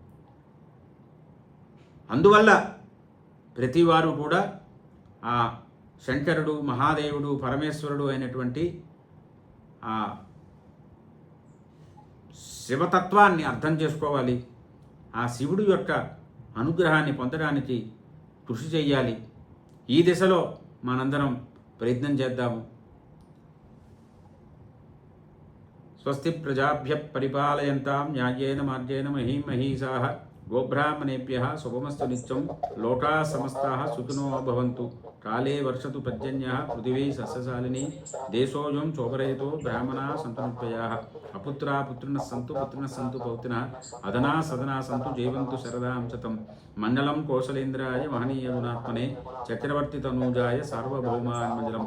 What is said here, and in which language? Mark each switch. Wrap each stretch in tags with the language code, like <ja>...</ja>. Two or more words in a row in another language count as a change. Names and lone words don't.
<te>అందువల్ల ప్రతివారు కూడా ఆ శంకరుడు, మహాదేవుడు, పరమేశ్వరుడు అయినటువంటి ఆ శివతత్వాన్ని అర్థం చేసుకోవాలి. ఆ శివుడు యొక్క అనుగ్రహాన్ని పొందడానికి కృషి చెయ్యాలి. ఈ దిశలో మనందరం ప్రయత్నం చేద్దాము.</te> <sa>स्वस्ति प्रजाभ्य परिपालयन्तां न्यायेन मार्गेण महीं महीषाः गोब्राह्मणेभ्यः शुभमस्तु नित्यं. लोकाः समस्ताः सुखिनो भवन्तु. काले वर्षतु पर्जन्यः पृथिवी सस्यशालिनी. देशोऽयं शोभरहितो ब्राह्मणाः सन्तु निर्भयाः. अपुत्रा पुत्रिणः सन्तु पुत्रिणः सन्तु पौत्रिणः. अदना सदना सन्तु जीवन्तु शरदां शतं. मङ्गलं कौसलेन्द्राय महनीय गुणात्मने चक्रवर्ति तनूजाय सार्वभौमान्मजलं.</sa>